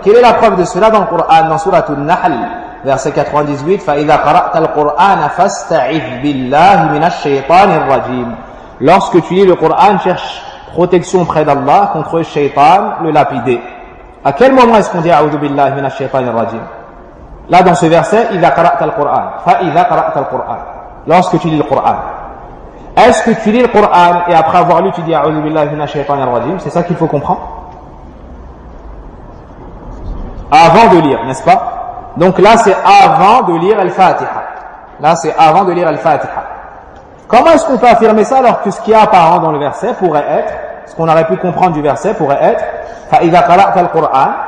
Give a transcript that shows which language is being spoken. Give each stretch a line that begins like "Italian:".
French: Quelle est la preuve de cela dans le Coran, dans sourate An-Nahl, verset 98,
Arabic: فَإِذَا قَرَأْتَ الْقُرْآنَ فَاسْتَعِذْ بِاللَّهِ مِنَ الشَّيْطَانِ الرَّجِيمِ.
French: Lorsque tu lis le Coran, cherche protection près d'Allah contre le shaytan, le lapidé. À quel moment est-ce qu'on dit
Arabic: أَعُوذُ بِاللَّهِ مِنَ الشَّيْطَانِ الرَّجِيمِ?
French: Là, dans ce verset,
Arabic: إِذَا قَرَأْتَ الْقُرْآنَ فَإِذَا قَرَأْتَ الْقُرْآنَ.
French: Lorsque tu lis le Coran. Est-ce que tu lis le Coran et après avoir lu, tu dis
Arabic: أَعُوذُ بِاللَّهِ مِنَ الشَّيْطَانِ الرَّجِيمِ?
French: C'est ça qu'il faut comprendre? Avant de lire, n'est-ce pas? Donc là, c'est avant de lire Al-Fatiha. Là, c'est avant de lire Al-Fatiha. Comment est-ce qu'on peut affirmer ça alors que ce qui est apparent dans le verset pourrait être, ce qu'on aurait pu comprendre du verset pourrait être,
Arabic: فَإِذَا قَرَأْتَ الْقُرْآنَ